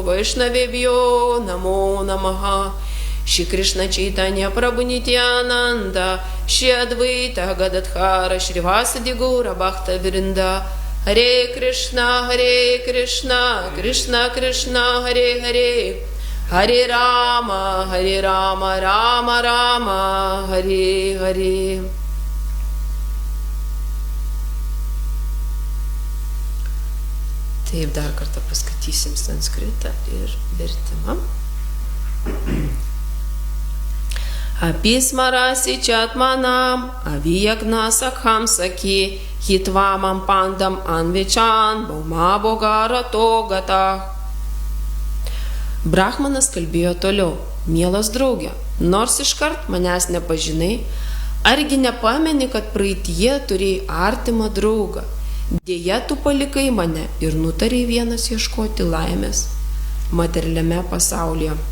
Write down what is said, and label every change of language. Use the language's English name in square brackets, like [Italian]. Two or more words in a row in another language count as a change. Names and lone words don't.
[Sanskrit] Vaishnavebhyo Namo Namaha Shri Krishna Chaitanya Prabhu Nityananda Shri Advaita Gadadhara Shri Vasadi Gaura Bhakta Vrinda Hare Krishna Krishna Krishna Hare Hare Hare Rama, Rama Rama, Hare Hare. [Lithuanian] Taip, dar kartą paskaitysim sanskritą ir vertimą. [Sanskrit] Apismarasi Chatmanam, Aviyagna Sakham Saki, Hitvamam Pandam Anvichan, Bauma Bogarato Gatah. [Lithuanian] Brahmanas kalbėjo toliau, mielas draugė, nors iškart manęs nepažinai, argi nepameni, kad praeitie turėjai artimą draugą, dėja tu palikai mane ir nutarei vienas ieškoti laimės materialiame pasaulyje.